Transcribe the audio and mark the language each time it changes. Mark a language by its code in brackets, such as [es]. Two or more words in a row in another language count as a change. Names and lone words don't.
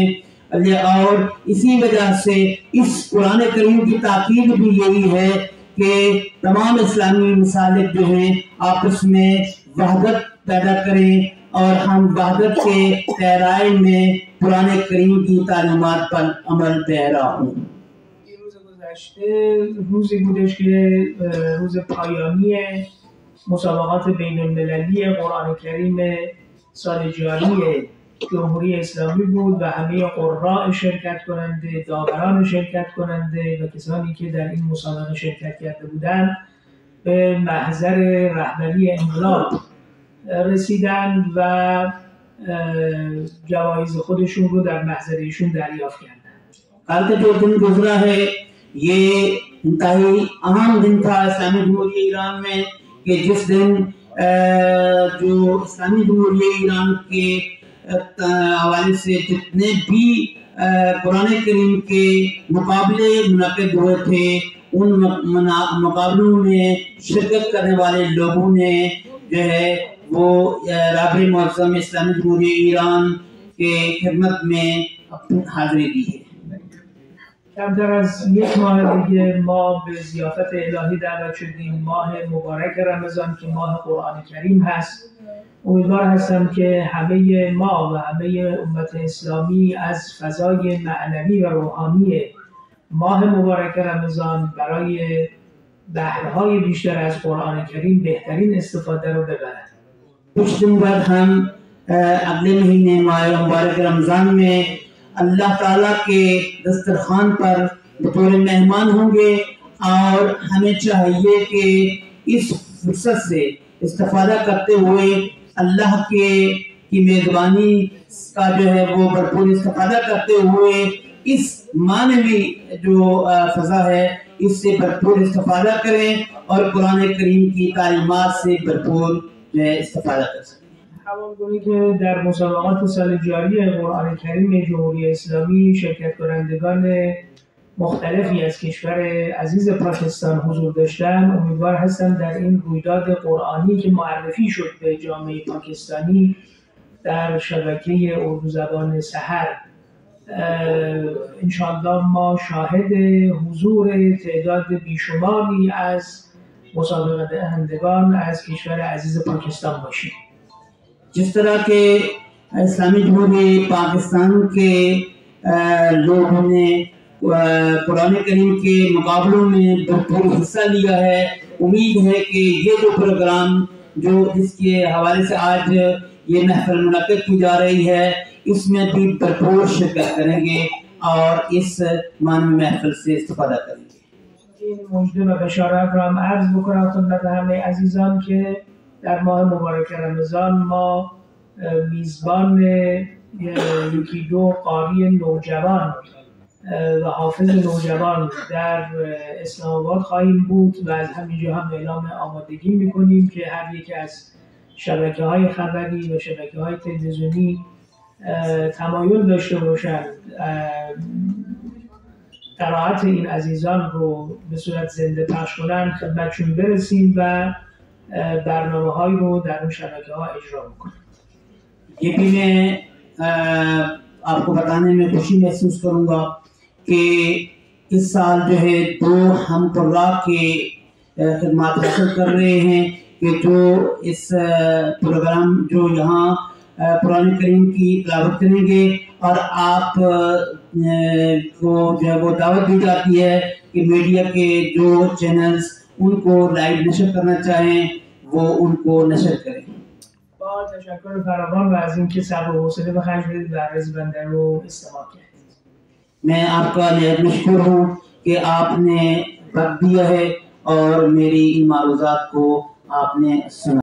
[ur] اور اسی وجہ سے اس قرآن کریم کی تاکید بھی یہی ہے کہ تمام اسلامی مسالک جو ہیں آپس میں وحدت پیدا کریں اور ہم وحدت کے پیرائے میں قرآن کریم کی تعلیمات پر عمل پیرا ہوں. [fa] روزی بودش که روز پایانی مسابقات بین المللی قرآن کریم سال جاری جمهوری اسلامی بود و همه قراء شرکت کننده، داوران شرکت کننده و کسانی که در این مسابقه شرکت کرده بودند به محضر رهبری انقلاب رسیدند و جوایز خودشون رو در محضر ایشون دریافت کردند. [ur] کل کا جو دن گزرا ہے یہ انتہائی اہم دن تھا اسلامی جمہوریہ ایران میں کہ جس دن جو اسلامی جمہوریہ ایران کے حوالے سے جتنے بھی قرآن کریم کے مقابلے منعقد ہوئے تھے ان مقابلوں میں شرکت کرنے والے لوگوں نے جو ہے وہ رابے معظم اسلامی جمہوریہ ایران کے خدمت میں اپنی حاضری دی ہے. [fa] کمتر از یک ماه دیگه ما به ضیافت الهی دعوت شدیم، ماه مبارک رمضان که ماه قرآن کریم هست. امیدوار هستم که همه ما و همه امت اسلامی از فضای معنوی و روحانی ماه مبارک رمضان برای بهره‌های بیشتر از قرآن کریم بهترین استفاده رو ببرند. [ur] کچھ دن بعد ہم اگلے مہینے ماہ مبارک رمضان میں اللہ تعالیٰ کے دسترخوان پر بطور مہمان ہوں گے اور ہمیں چاہیے کہ اس فرصت سے استفادہ کرتے ہوئے اللہ کی میزبانی کا جو ہے وہ بھرپور استفادہ کرتے ہوئے اس معنوی جو فضا ہے اس سے بھرپور استفادہ کریں اور قرآن کریم کی تعلیمات سے بھرپور جو ہے استفادہ کر سکیں. [fa] همانگونه که در مسابقات سال جاری قرآن کریم جمهوری اسلامی شرکت کنندگان مختلفی از کشور عزیز پاکستان حضور داشتن، امیدوار هستم در این رویداد قرآنی که معرفی شد به جامعه پاکستانی در شبکه اردو زبان سحر انشاءالله ما شاهد حضور تعداد بیشماری از مسابقه دهندگان از کشور عزیز پاکستان باشیم. [ur] جس طرح کے اسلامی جمہوریہ پاکستان کے لوگوں نے قرآن کریم کے مقابلوں میں بھرپور حصہ لیا ہے، امید ہے کہ یہ جو پروگرام جو جس کے حوالے سے آج یہ محفل منعقد کی جا رہی ہے اس میں بھی بھرپور شرکت کریں گے اور اس معنوی محفل سے استفادہ کریں گے. [fa] این مژده و بشارت را هم عرض بکنم خدمت همه عزیزان که در ماه مبارک رمضان ما میزبان یکی دو قاری نوجوان و حافظ نوجوان در اسلام آباد خواهیم بود و از همینجا هم اعلام آمادگی میکنیم که هر یک از شبکه‌های خبری و شبکه‌های تلویزیونی تمایل داشته باشند قرائت این عزیزان رو به صورت زنده پخش کنند خدمتشون برسیم و برنامه‌هایی رو در اون شبکه‌ها اجرا می‌کنیم. [ur] یہ بھی میں آپ کو بتانے میں خوشی محسوس کروں گا کہ اس سال جو ہے دو ہم قراء کے خدمت حاصل کر رہے ہیں کہ جو اس پروگرام جو یہاں قرآن کریم کی تلاوت کریں گے اور آپ کو جو ہے وہ دعوت دی جاتی ہے کہ میڈیا کے جو چینلز ان کو لائیو نشر کرنا چاہیں وہ ان کو نشر کریں. [fa] با تشکر فراوان و از اینکه صبر و حوصله به خرج بدید و عرض بنده رو استماع کردید. [ur] میں آپ کا نہایت مشکور ہوں کہ آپ نے وقت دیا ہے اور میری ان معروضات کو آپ نے سنا.